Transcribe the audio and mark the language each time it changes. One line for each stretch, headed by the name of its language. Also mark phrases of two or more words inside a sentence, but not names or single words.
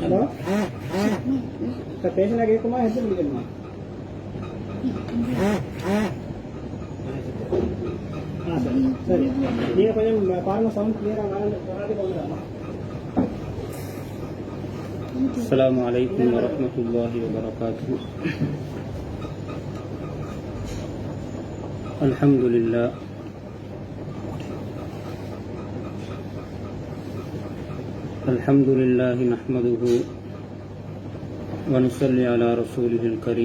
Tamil: ஹலோ சார் பேசினா கேட்குமா ஹெட்செட் பிடிக்கணுமா சரி நீங்கள் கொஞ்சம் பாருங்கள்
English: sound clear
Tamil: வராது கொண்டுடாமா
Arabic: السلام عليكم ورحمة الله وبركاته. الحمد لله الحمد لله نحمده ونصلي على رسوله الكريم.